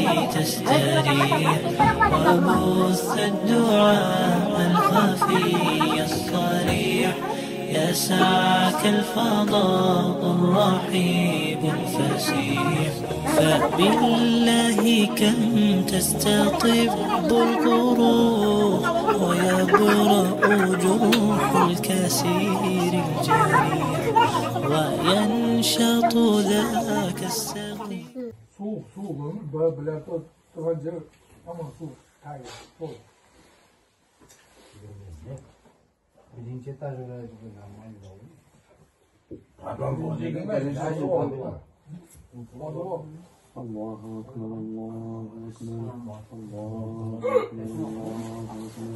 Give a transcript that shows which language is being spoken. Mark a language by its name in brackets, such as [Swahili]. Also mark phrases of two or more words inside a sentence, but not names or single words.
[Arabic] تستريح وبث الدعاء الخفي الصريح يسعك الفضاء الرحيب الفسيح فبالله كم تستطب القروح ويبرأ جروح الكسير الجريح وينشط ذاك السقيم [Turkish] Soğuk böyle tutunca ama soğuk. Hayır, soğuk. [Arabic] الله أكبر، الله أكبر، الله أكبر.